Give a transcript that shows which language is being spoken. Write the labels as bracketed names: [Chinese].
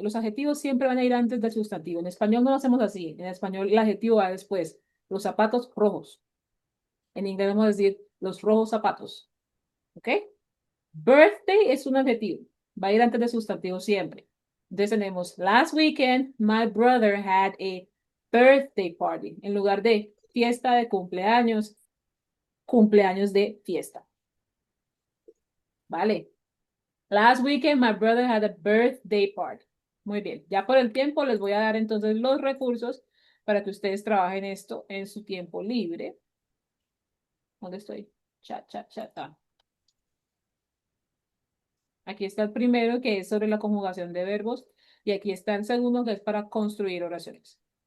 [Spanish] Los adjetivos siempre van a ir antes del sustantivo. En español no lo hacemos así. En español el adjetivo va después. Los zapatos rojos. En inglés vamos a decir los rojos zapatos. ¿Ok? Birthday es un adjetivo. Va a ir antes del sustantivo siempre. Entonces tenemos, [English] last weekend, my brother had a birthday party. [Spanish] En lugar de fiesta de cumpleaños, cumpleaños de fiesta. ¿Vale? [English] Last weekend, my brother had a birthday party. [Spanish] Muy bien. Ya por el tiempo les voy a dar entonces los recursos para que ustedes trabajen esto en su tiempo libre. ¿Dónde estoy? Chat, chat, chat. Aquí está el primero que es sobre la conjugación de verbos y aquí está el segundo que es para construir oraciones.